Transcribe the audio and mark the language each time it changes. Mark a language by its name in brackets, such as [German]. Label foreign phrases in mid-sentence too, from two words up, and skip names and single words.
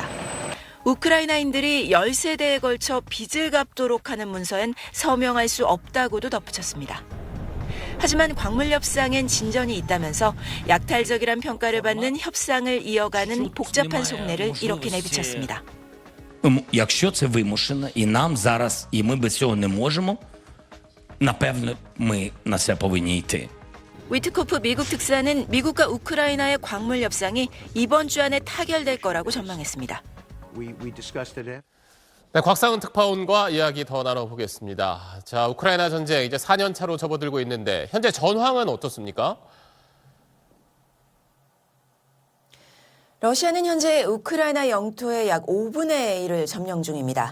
[Korean] 우크라이나인들이 10세대에 걸쳐 빚을 갚도록 하는 문서엔 서명할 수 없다고도 덧붙였습니다. 하지만 광물 협상엔 진전이 있다면서 약탈적이란 평가를 받는 협상을 이어가는 복잡한 속내를 이렇게 내비쳤습니다. [Ukrainian] Якщо це вимушено, і нам зараз, і ми без цього не можемо, напевно, ми на це повинні йти. [Korean] 위트코프 미국 특사는 미국과 우크라이나의 광물 협상이 이번 주 안에 타결될 거라고 전망했습니다. [English] We discussed it. [Korean] 네, 곽상은 특파원과 이야기 더 나눠보겠습니다. 자, 우크라이나 전쟁 이제 4년 차로 접어들고 있는데 현재 전황은 어떻습니까? 러시아는 현재 우크라이나 영토의 약 5분의 1을 점령 중입니다.